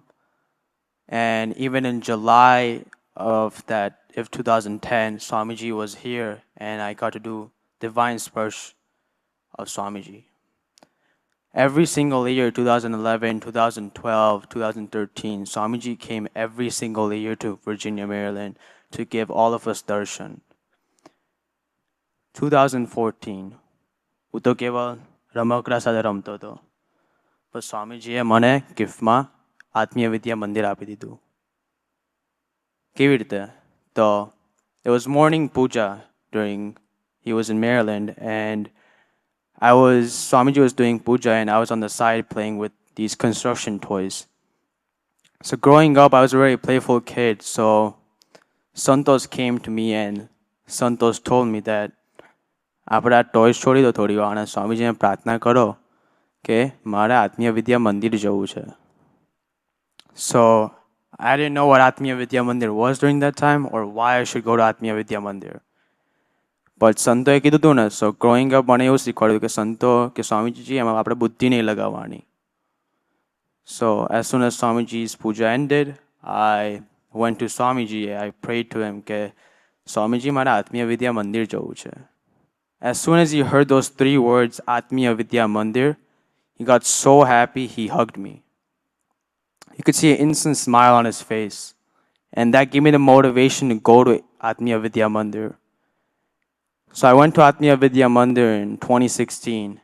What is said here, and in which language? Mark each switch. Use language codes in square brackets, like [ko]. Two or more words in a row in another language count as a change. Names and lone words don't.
[en] And even in July of 2010, Swamiji was here, and I got to do Divine Sparsh of Swamiji. Every single year, 2011, 2012, 2013, Swamiji came every single year to Virginia, Maryland to give all of us darshan. 2014, [gu] હું તો કેવળ રમકડા સાથે રમતો હતો. પણ સ્વામીજીએ મને ગિફ્ટમાં આત્મીય વિદ્યા મંદિર આપી દીધું. કેવી રીતે? [en] તો it was morning puja during, he was in Maryland, and Swamiji was doing puja, and I was on the side playing with these construction toys. So growing up, I was a very playful kid, so Santos came to me, and Santos told me that [gu] આપણે આ ટોયસ છોડી દો થોડી વાર અને સ્વામીજીને પ્રાર્થના કરો કે મારે આત્મીય વિદ્યા મંદિર જવું છે. [en] So I didn't know what Atmiya Vidya Mandir was during that time or why I should go to Atmiya Vidya Mandir. [gu] But સંતોએ કીધું હતું ને, [en] so growing up [gu] મને એવું શીખવાડ્યું કે સંતો કે સ્વામીજી એમાં આપણે બુદ્ધિ નહીં લગાવવાની. [en] So as soon as Swamiji's puja ended, I went to Swamiji. I prayed to him [gu] કે સ્વામીજી મારે આત્મીય વિદ્યા મંદિર જવું છે. [en] As soon as he heard those 3 words, Atmiya Vidya Mandir, he got so happy he hugged me. You could see an instant smile on his face. And that gave me the motivation to go to Atmiya Vidya Mandir. So I went to Atmiya Vidya Mandir in 2016.